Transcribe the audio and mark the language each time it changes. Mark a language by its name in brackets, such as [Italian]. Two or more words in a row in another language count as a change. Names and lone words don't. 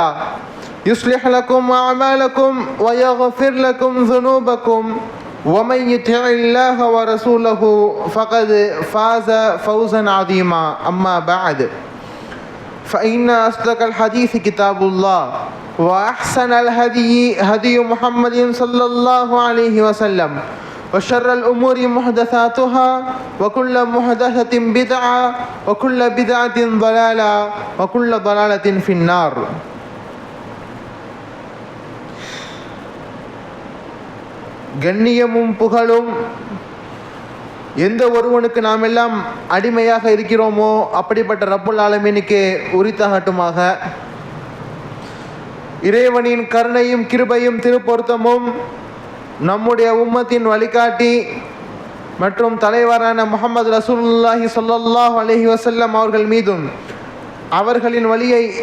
[Arabic] يصلح لكم أعمالكم ويغفر لكم ذنوبكم ومن يطع الله ورسوله فقد فاز فوزا عظيما أما بعد فإن أصدق الحديث كتاب الله وأحسن الهدي هدي محمد صلى الله عليه وسلم وشر الأمور محدثاتها وكل محدثة بدعة وكل بدعة ضلالة وكل ضلالة في النار. [Tamil] கண்ணியமும் புகழும் எந்த ஒருவனுக்கு நாம் எல்லாம் அடிமையாக இருக்கிறோமோ அப்படிப்பட்ட ரப்புல் ஆலமீனுக்கு உரித்தாகட்டுமாக. இறைவனின் கருணையும் கிருபையும் திருப்பொருத்தமும் நம்முடைய உம்மத்தின் வழிகாட்டி மற்றும் தலைவரான முஹம்மது ரசூலுல்லாஹி [Arabic] صلى الله عليه وسلم [Tamil] அவர்கள் மீதும் அவர்களின் வழியை